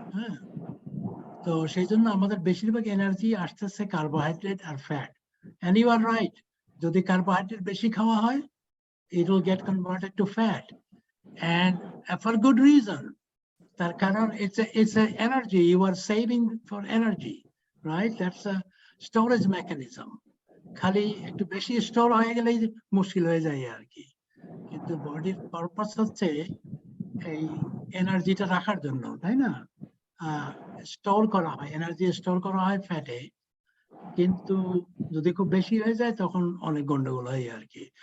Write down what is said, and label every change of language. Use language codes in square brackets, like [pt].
[bn] হ্যাঁ, তো সেই জন্য আমাদের বেশিরভাগ এনার্জি আসতেছে carbohydrate আর fat. [en] and you are right, [bn] যদি কার্বোহাইড্রেট বেশি খাওয়া হয় [en] it will get converted to fat, and for good reason. [bn] তার কারণ [en] it's a energy you are saving for energy, right? That's a storage mechanism. [bn] খালি একটু বেশি store হয়ে গেলেই মুশকিল হয়ে যায় আর কি। কিন্তু বডির পারপাস হচ্ছে এই এনার্জিটা রাখার জন্য, তাই না? স্টোর করা হয়, এনার্জি স্টোর করা হয় ফ্যাটে, কিন্তু যদি খুব বেশি হয়ে যায় তখন অনেক গন্ডগোল হয় আর কি।